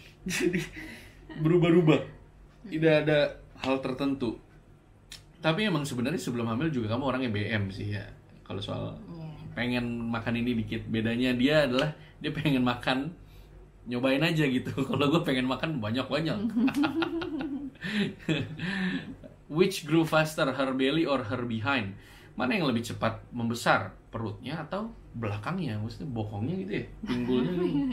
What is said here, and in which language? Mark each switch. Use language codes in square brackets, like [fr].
[id] Jadi berubah-ubah. Tidak ada hal tertentu. Tapi emang sebenarnya sebelum hamil juga kamu orangnya BM sih ya. Kalau soal pengen makan ini dikit, bedanya dia adalah dia pengen makan nyobain aja gitu. Kalau gue pengen makan banyak-banyak. [en] Which grew faster, her belly or her behind? [id] Mana yang lebih cepat membesar, perutnya atau belakangnya? Maksudnya bokongnya gitu ya, pinggulnya gitu.